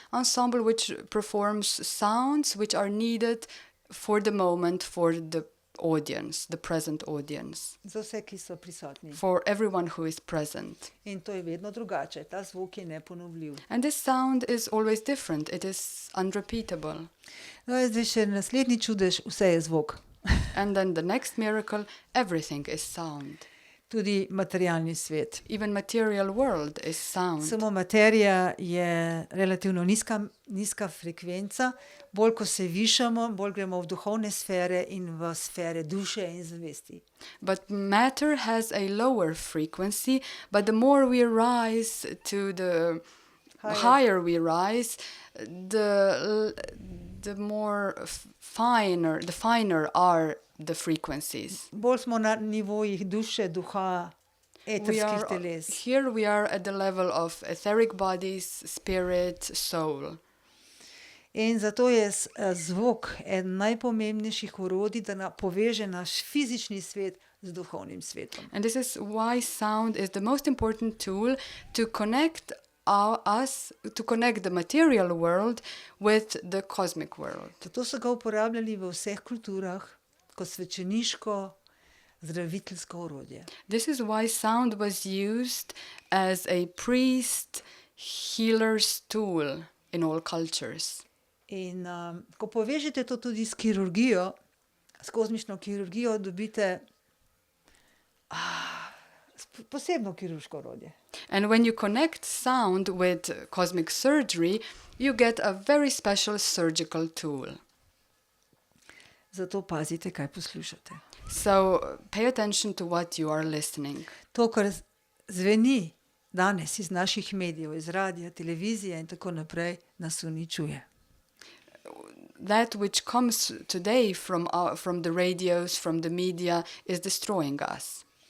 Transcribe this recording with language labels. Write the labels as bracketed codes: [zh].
[en] Ensemble which performs sounds which are needed for the moment, for the audience, the present audience. [sl] Za vse, ki so prisotni. [en] For everyone who is present. [sl] In to je vedno drugače. Ta zvok je neponovljiv. [en] And this sound is always different. It is unrepeatable. [sl] No, zdaj še naslednji čudež, vse je zvok. [en] And then the next miracle, everything is sound. [sl] Tudi materialni svet. [en] Even material world is sound. [sl] Samo materija je relativno nizka frekvenca. Bolj ko se višamo, bolj gremo v duhovne sfere in v sfere duše in zavesti. [en] But matter has a lower frequency, but the more we rise to the higher we rise, the more finer are the frequencies. [sl] Bolj smo na nivojih duše, duha, eterskih teles. [en] Here we are at the level of etheric bodies, spirit, soul. [sl] In zato je zvok eden najpomembnejših orodij, da poveže naš fizični svet z duhovnim svetom. [en] And this is why sound is the most important tool to connect to connect the material world with the cosmic world. [sl] Zato so ga uporabljali v vseh kulturah kot svečeniško, zdraviteljsko orodje. [en] This is why sound was used as a priest healer's tool in all cultures. [sl] In ko povežete to tudi s kirurgijo, s kozmično kirurgijo, dobite posebno kirurško orodje. [en] And when you connect sound with cosmic surgery, you get a very special surgical tool. [sl] Zato pazite, kaj poslušate. [en] So pay attention to what you are listening. [sl] To, kar zveni danes iz naših medijev, iz radija, televizije in tako naprej, nas uničuje. [en] That which comes today from the radios, from the media, is destroying us.